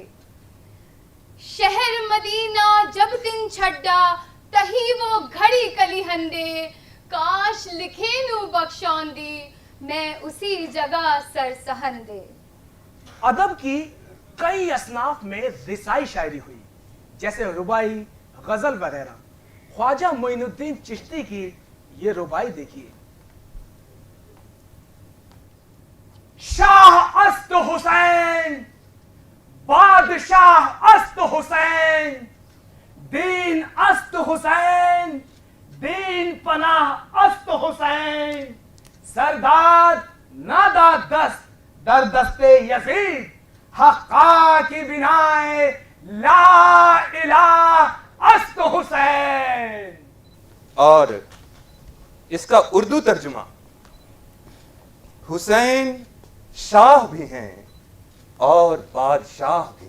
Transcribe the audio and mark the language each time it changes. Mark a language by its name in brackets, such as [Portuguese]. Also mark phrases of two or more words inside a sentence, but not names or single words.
[Punjabi] شہر مدینہ جب دن چھڈا، تہی وہ گھڑی کلی ہندے، کاش لکھے نو بخشاندی، میں اسی جگہ سر سہندے۔ [Urdu] ادب کی کئی اصناف میں رسائی شاعری ہوئی، جیسے ربائی، غزل وغیرہ۔ خواجہ معین الدین چشتی کی یہ ربائی دیکھیے۔ [Persian] شاہ است حسین، بادشاہ است حسین، دین است حسین، دین پناہ است حسین، سرداد ناداد دست در دست یزید، حقا کی بنائے لا الہ است حسین۔ [Urdu] اور اس کا اردو ترجمہ: حسین شاہ بھی ہیں اور بادشاہ بھی